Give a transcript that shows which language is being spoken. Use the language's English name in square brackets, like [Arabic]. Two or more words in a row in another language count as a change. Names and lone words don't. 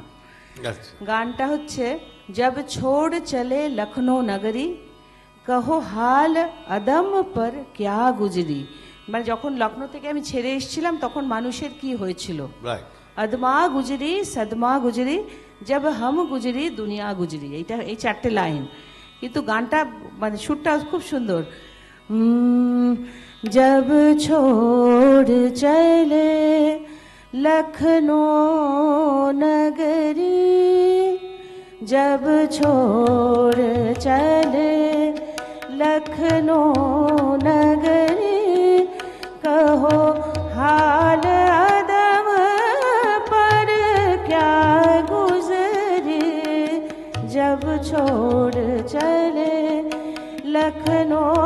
[Bangla] গানটা হচ্ছে [Hindi] जब छोड़ चले लखनऊ नगरी कहो हाल आदम पर क्या गुजरी। [Bangla] মানে যখন লখনৌ থেকে আমি ছেড়ে এসেছিলাম তখন মানুষের কি হয়েছিল, [Hindi] आदमा गुजरी सदमा गुजरी जब हम गुजरी दुनिया गुजरी, [Bangla] এইটা এই 4টে লাইন। কিন্তু গানটা মানে সুরটা খুব সুন্দর। [Hindi] जब छोड़ चले लखनऊ नगरी, जब छोड़ चले लखनऊ नगरी कहो हाल अदम पर क्या गुजरी, जब छोड़ चले लखनऊ